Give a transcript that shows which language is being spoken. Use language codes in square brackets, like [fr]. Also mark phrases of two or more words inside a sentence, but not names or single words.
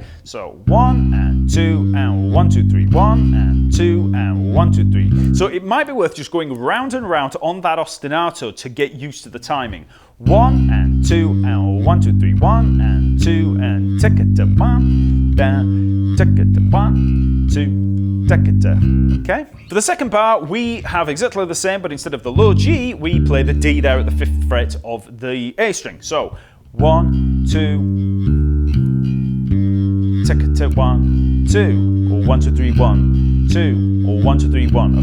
[en] So 1 and 2 and 1, 2, 3. 1 and 2 and 1, 2, 3. So it might be worth just going round and round on that ostinato to get used to the timing. 1 and 2 and 1, 2, 3. 1 and 2 and tick-a-ta 1, down, tick-a-ta 1, 2, tick-a-ta. Okay? For the second bar, we have exactly the same, but instead of the low G, we play the D there at the 5th fret of the A string. So 1, 2, tick-a-ta 1, 2, or 1, 2, 3, 1, 2, or 1, 2, 3, 1.